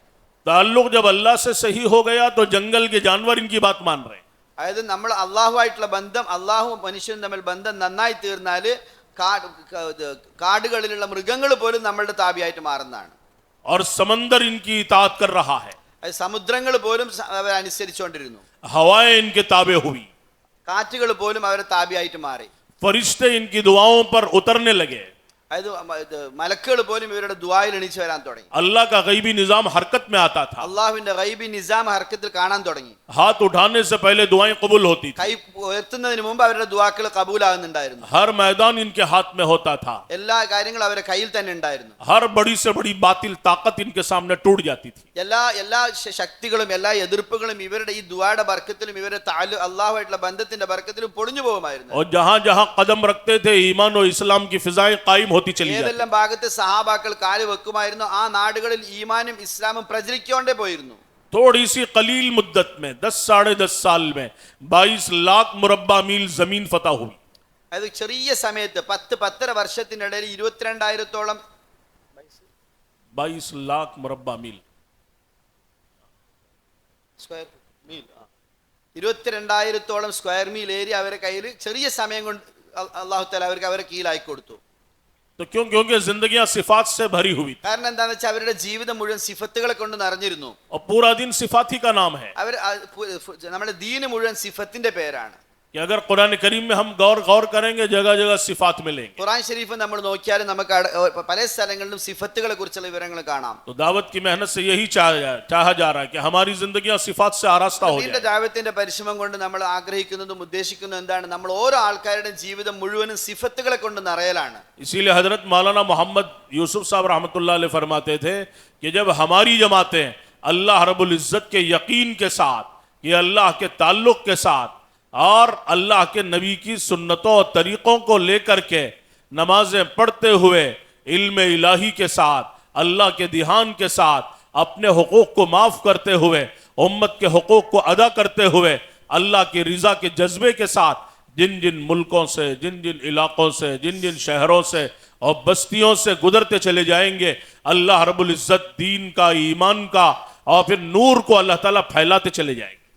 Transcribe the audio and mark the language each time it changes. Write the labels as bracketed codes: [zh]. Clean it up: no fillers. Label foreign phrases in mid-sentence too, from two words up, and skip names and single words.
[ur] تعلق جب اللہ سے صحیح ہو گیا تو جنگل کے جانور ان کی بات مان رہے. [ml] അതായത് നമ്മൾ അള്ളാഹുമായിട്ടുള്ള ബന്ധം അള്ളാഹു മനുഷ്യനും തമ്മിൽ ബന്ധം നന്നായി തീർന്നാല് കാടുകളിലുള്ള മൃഗങ്ങൾ പോലും നമ്മളുടെ താബിയായിട്ട് മാറുന്നതാണ്. [ur] اور سمندر ان کی اطاعت کر رہا ہے, [ml] സമുദ്രങ്ങൾ പോലും അവരെ അനുസരിച്ചുകൊണ്ടിരുന്നു. [ur] ہوائیں ان کے تابع ہوئی, [ml] കാറ്റുകൾ പോലും അവരെ താബിയായിട്ട് മാറി. [ur] فرشتے ان کی دعاؤں پر اترنے لگے, [ml] അതായത് മലക്കുകൾ പോലും ഇവരുടെ ദുആയിൽ എണീച്ചു വരാൻ തുടങ്ങി. [ur] اللہ کا غیبی نظام حرکت میں آتا تھا, [ml] അള്ളാഹുവിന്റെ ഗൈബി നിസാം ഹർക്കത്തിൽ കാണാൻ തുടങ്ങി. [ur] ہاتھ اٹھانے سے پہلے دعائیں قبول ہوتی تھی, [ml] കൈ ഉയർത്തുന്നതിന് മുമ്പ് അവരുടെ ദുആക്കൾ കബൂലാകുന്നുണ്ടായിരുന്നു. [ur] ہر میدان ان کے ہاتھ میں ہوتا تھا, [ml] എല്ലാ കാര്യങ്ങളും അവരുടെ കയ്യിൽ തന്നെ ഉണ്ടായിരുന്നു. [ur] ہر بڑی سے بڑی باطل طاقت ان کے سامنے ٹوٹ جاتی تھی. [ml] എല്ലാ ശക്തികളും എല്ലാ എതിർപ്പുകളും ഇവരുടെ ഈ ദുആയുടെ ബർക്കത്തിലും ഇവരുടെ അള്ളാഹുമായിട്ടുള്ള ബന്ധത്തിന്റെ ബർക്കത്തിലും പൊളിഞ്ഞു പോകുമായിരുന്നു. [ur] اور جہاں جہاں قدم رکھتے تھے ایمان اور اسلام کی فضائیں قائم ہوتی چلی جاتی. [ml] ഏതെല്ലാം ഭാഗത്ത് സഹാബാക്കൾ കാല് വെക്കുമായിരുന്നു ആ നാടുകളിൽ ഈമാനും ഇസ്ലാമും പ്രചരിക്കൊണ്ടേ പോയിരുന്നു. [ur] تھوڑی سی قلیل مدت میں 10-10.5 سال میں 22 لاکھ مربع میل زمین فتح ہوئی. [ml] അത് ചെറിയ സമയത്ത് 10-10.5 വർഷത്തിനിടയിൽ 22,000 [ur] 22 لاکھ مربع میل [en] square mile [ml] 22,000 [en] square mile [ml] ഏരിയ അവരുടെ കയ്യിൽ ചെറിയ സമയം കൊണ്ട് അല്ലാഹു തആല അവരെ കീഴിലാക്കി കൊടുത്തു. [ur] تو کیونکہ زندگیاں صفات سے بھری ہوئی, [ml] കാരണം എന്താണെന്ന് വെച്ചാൽ അവരുടെ ജീവിതം മുഴുവൻ സിഫത്തുകളെ കൊണ്ട് നിറഞ്ഞിരുന്നു. [ur] اور پورا دین صفات ہی کا نام ہے. [ml] നമ്മുടെ ദീന് മുഴുവൻ സിഫത്തിന്റെ പേരാണ്. [ur] کہ اگر قرآن کریم میں ہم غور کریں گے جگہ جگہ صفات ملیں گے. [ml] ഖുർആൻ ഷരീഫ് നമ്മൾ നോക്കിയാൽ നമുക്ക് പല സ്ഥലങ്ങളിലും സിഫത്തുകളെ കുറിച്ചുള്ള വിവരങ്ങൾ കാണാം. [ur] تو دعوت کی محنت سے یہی چاہا جا رہا ہے کہ ہماری زندگیاں صفات سے آراستہ ہو جائے. [ml] ദാവത്തിന്റെ പരിശ്രമം കൊണ്ട് നമ്മൾ ആഗ്രഹിക്കുന്നതും ഉദ്ദേശിക്കുന്നതും എന്താണ്? നമ്മൾ ഓരോ ആൾക്കാരുടെയും ജീവിതം മുഴുവനും സിഫത്തുകളെ കൊണ്ട് നിറയലാണ്. [ur] اسی لیے حضرت مولانا محمد یوسف صاحب رحمۃ اللہ علیہ فرماتے تھے کہ جب ہماری جماعتیں اللہ رب العزت کے یقین کے ساتھ، یہ اللہ کے تعلق کے ساتھ اور اللہ کے نبی کی سنتوں اور طریقوں کو لے کر کے نمازیں پڑھتے ہوئے علم الہی کے ساتھ، اللہ کے دھیان کے ساتھ، اپنے حقوق کو معاف کرتے ہوئے، امت کے حقوق کو ادا کرتے ہوئے، اللہ کی رضا کے جذبے کے ساتھ جن جن ملکوں سے، جن جن علاقوں سے، جن جن شہروں سے اور بستیوں سے گزرتے چلے جائیں گے، اللہ رب العزت دین کا، ایمان کا اور پھر نور کو اللہ تعالیٰ پھیلاتے چلے جائیں گے.